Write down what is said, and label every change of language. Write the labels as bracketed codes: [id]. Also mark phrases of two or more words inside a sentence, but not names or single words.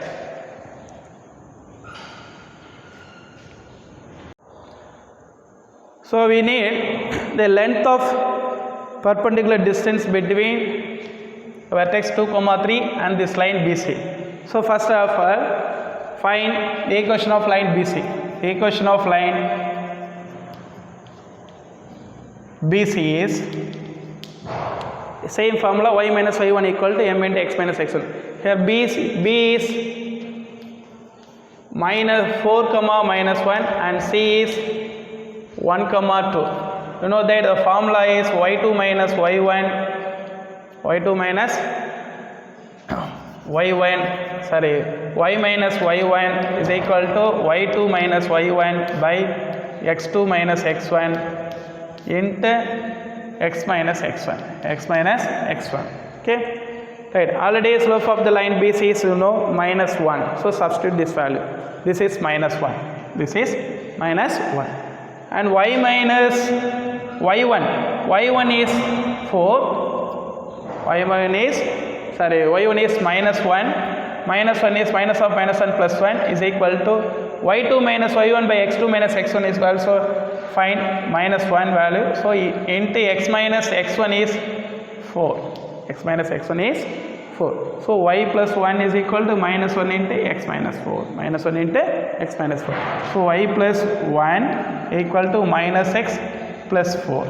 [en] So we need the length of perpendicular distance between vertex 2, 3 and this line BC. So first of all, find the equation of line BC. The equation of line BC is same formula y minus y1 equal to m into x minus x1. Here B is minus 4 minus 1 and C is 1 2. You know that the formula is y2 minus y1 y minus y1 is equal to y2 minus y1 by x2 minus x1 into x minus x1. Okay, right. Already slope of the line BC is minus 1. So substitute this value. This is minus 1. This is minus 1. And y minus y1 is 4. y1 is minus 1. Minus 1 is minus of minus 1 plus 1 is equal to y2 minus y1 by x2 minus x1 is also find minus 1 value. So into x minus x1 is 4. X minus x1 is 4. So y plus 1 is equal to minus 1 into x minus 4. Minus 1 into x minus 4. So y plus 1 equal to minus x plus 4.